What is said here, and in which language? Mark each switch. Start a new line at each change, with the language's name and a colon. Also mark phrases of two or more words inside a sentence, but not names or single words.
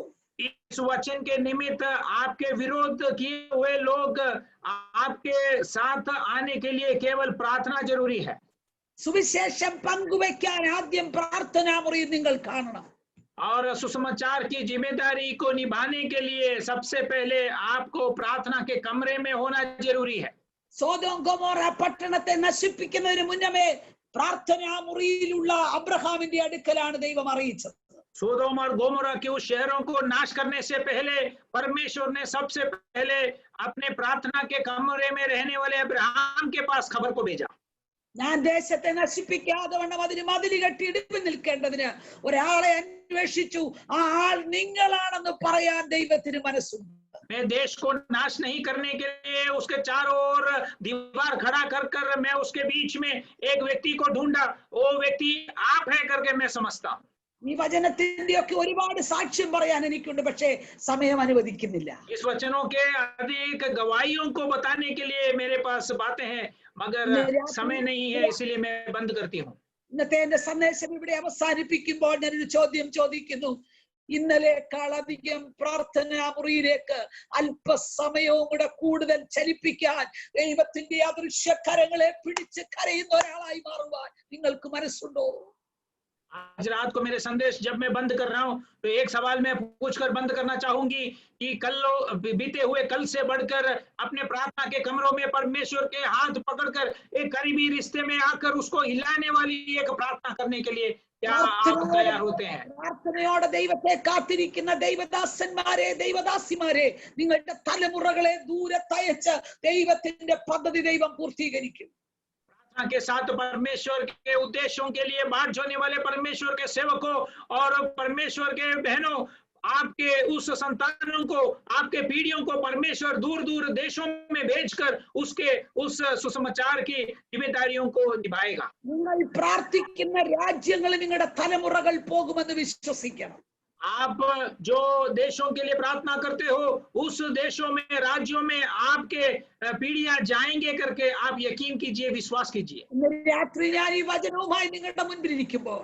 Hindi: इस वचन के निमित्त आपके विरोध किए हुए लोग आपके साथ आने के लिए केवल प्रार्थना जरूरी है।
Malayalam: സുവിശേഷം പങ്കുവയ്ക്കാൻ ആദ്യം പ്രാർത്ഥനാ മുറിയിൽ നിങ്ങൾ കാണണം.
Hindi: और सुसमाचार की जिम्मेदारी को निभाने के लिए सबसे पहले आपको प्रार्थना के कमरे में होना जरूरी है।
Malayalam: സോദോം ഗൊമോറ പട്ടണത്തെ നശിപ്പിക്കുന്നതിന് മുന്നമേ പ്രാർത്ഥനാ മുറിയിലുള്ള അബ്രഹാമിന്റെ അടുക്കലാണ് ദൈവം അറിയിച്ചത്.
Hindi: सोदोम और गोमोरा के उस शहरों को नाश करने से पहले परमेश्वर ने सबसे पहले अपने प्रार्थना के कमरे में रहने वाले अब्राहम के पास खबर को भेजा।
Malayalam: ഞാൻ ദേശത്തെ നശിപ്പിക്കാതെ വണ്ണം അതിന് മതിൽ കെട്ടി ഇടിപ്പ് നിൽക്കേണ്ടതിന് ഒരാളെ അന്വേഷിച്ചു. ആ ആൾ നിങ്ങളാണെന്ന് പറയാൻ ദൈവത്തിന് മനസ്സുണ്ട്.
Hindi: मैं देश को नाश नहीं करने के लिए उसके चारों ओर दीवार खड़ा कर कर मैं उसके बीच में एक व्यक्ति को ढूंढा, वो व्यक्ति आप है करके मैं समझता हूँ।
Malayalam: ഈ വചനത്തിന്റെയൊക്കെ ഒരുപാട് സാക്ഷ്യം പറയാൻ എനിക്കുണ്ട്, പക്ഷേ സമയം അനുവദിക്കുന്നില്ല.
Hindi: इस वचनों के अधिक गवाहियों को बताने के लिए मेरे पास बातें हैं, मगर समय नहीं है, इसलिए मैं बंद करती हूँ।
Malayalam: ഇന്നത്തെ എന്റെ സന്ദേശം ഇവിടെ അവസാനിപ്പിക്കുമ്പോൾ ഞാനൊരു ചോദ്യം ചോദിക്കുന്നു. ഇന്നലെക്കാളധികം പ്രാർത്ഥനാ മുറിയിലേക്ക് അല്പസമയവും കൂടെ കൂടുതൽ ചലിപ്പിക്കാൻ ദൈവത്തിന്റെ അദൃശ്യകരങ്ങളെ പിടിച്ച് കരയുന്ന ഒരാളായി മാറുവാൻ നിങ്ങൾക്ക് മനസ്സുണ്ടോ?
Hindi: आज रात को मेरे संदेश जब मैं बंद कर रहा हूं तो एक सवाल मैं पूछकर बंद करना चाहूंगी कि बीते हुए कल से बढ़कर अपने प्रार्थना के कमरों में परमेश्वर के हाथ पकड़कर एक करीबी रिश्ते में आकर उसको हिलाने वाली एक प्रार्थना करने के लिए क्या आप तैयार होते हैं?
Malayalam: പ്രാർത്ഥനയോടെ ദൈവത്തെ കാത്തിരിക്കുന്ന ദൈവദാസന്മാരെ, ദൈവദാസിമാരെ, നിങ്ങളുടെ തലമുറകളെ ദൂരത്തയച്ച് ദൈവത്തിന്റെ പദ്ധതി ദൈവം പൂർത്തീകരിക്കും.
Hindi: के साथ परमेश्वर के उद्देश्यों के लिए बाट जोने वाले परमेश्वर के सेवकों और परमेश्वर के बहनों, आपके उस संतानों को, आपके पीढ़ियों को परमेश्वर दूर दूर देशों में भेजकर उसके उस सुसमाचार की जिम्मेदारियों को निभाएगा.
Malayalam: നിങ്ങൾ പ്രാർത്ഥിക്കുന്ന രാജ്യങ്ങളിൽ നിങ്ങളുടെ തലമുറകൾ പോകുമെന്ന് വിശ്വസിക്കണം.
Hindi: आप जो देशों के लिए प्रार्थना करते हो उस देशों में, राज्यों में आपके पीढ़ियां जाएंगे करके आप यकीन कीजिए, विश्वास कीजिए.
Malayalam: ഇന്ന് രാത്രി ഞാൻ ഈ വചനവുമായി നിങ്ങളുടെ മുൻപിൽ ഇരിക്കുമ്പോൾ